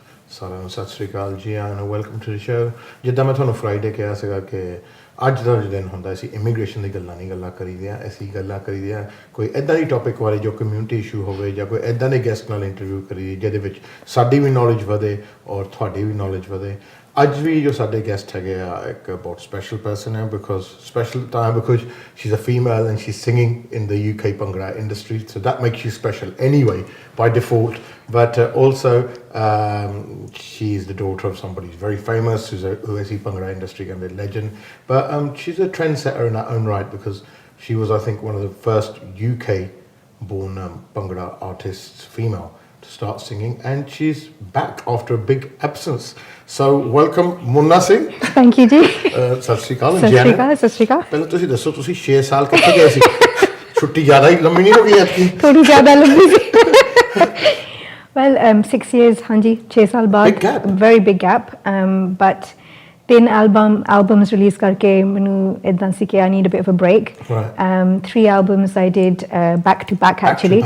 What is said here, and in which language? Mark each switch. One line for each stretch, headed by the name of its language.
Punjabi: ਸਾਰਿਆਂ ਨੂੰ ਸਤਿ ਸ਼੍ਰੀ ਅਕਾਲ ਜੀ
English: And welcome to the show.
Punjabi: ਜਿੱਦਾਂ ਮੈਂ ਤੁਹਾਨੂੰ ਫਰਾਈਡੇ ਕਿਹਾ ਸੀਗਾ ਕਿ ਅੱਜ ਦਾ ਜੋ ਦਿਨ ਹੁੰਦਾ ਅਸੀਂ ਇਮੀਗ੍ਰੇਸ਼ਨ ਦੀ ਗੱਲਾਂ ਕਰੀਦੇ ਹਾਂ ਅਸੀਂ ਗੱਲਾਂ ਕਰੀਦੇ ਹਾਂ ਕੋਈ ਇੱਦਾਂ ਦੀ ਟੌਪਿਕ ਬਾਰੇ ਜੋ ਕਮਿਊਨਿਟੀ ਇਸ਼ੂ ਹੋਵੇ ਜਾਂ ਕੋਈ ਇੱਦਾਂ ਦੇ ਗੈਸਟ ਨਾਲ ਇੰਟਰਵਿਊ ਕਰੀਏ ਜਿਹਦੇ ਵਿੱਚ ਸਾਡੀ ਵੀ ਨੌਲੇਜ ਵਧੇ ਔਰ ਤੁਹਾਡੀ ਵੀ ਨੌਲੇਜ ਵਧੇ। ਅੱਜ ਵੀ ਜੋ ਸਾਡੇ ਗੈਸਟ ਹੈਗੇ ਆ ਇੱਕ ਬਹੁਤ ਸਪੈਸ਼ਲ ਪਰਸਨ ਹੈ because
English: she's a female and she's singing in the UK Bhangra industry, so that makes you special anyway by default, but also she's the daughter of somebody who's very famous who is Bhangra industry and a legend, but she's a trendsetter in her own right because she was I think one of the first UK born Bhangra artists female to start singing and she's back after a big absence. So welcome Munna Singh. Thank you ji.
Punjabi: ਸਤਿ ਸ਼੍ਰੀ ਅਕਾਲ। ਸਤਿ ਸ਼੍ਰੀ ਅਕਾਲ। ਪਹਿਲਾਂ ਤੁਸੀਂ ਦੱਸੋ ਤੁਸੀਂ 6 ਸਾਲ ਕਿੱਥੇ ਗਏ ਸੀ? ਛੁੱਟੀ ਜ਼ਿਆਦਾ ਹੀ ਲੰਮੀ ਨਹੀਂ ਹੋ ਗਈ ਐਤਕੀ? ਥੋੜੀ ਜ਼ਿਆਦਾ ਲੰਬੀ ਸੀ।
English: Well 6 years
Punjabi: ਹਾਂਜੀ 6 ਸਾਲ ਬਾਅਦ
English: big gap. Very big gap but 3 albums release
Punjabi: ਕਰਕੇ ਮੈਨੂੰ ਇਦਾਂ ਸੀ ਕਿ
English: I need a bit of a break. Right. 3 albums I did back to back actually.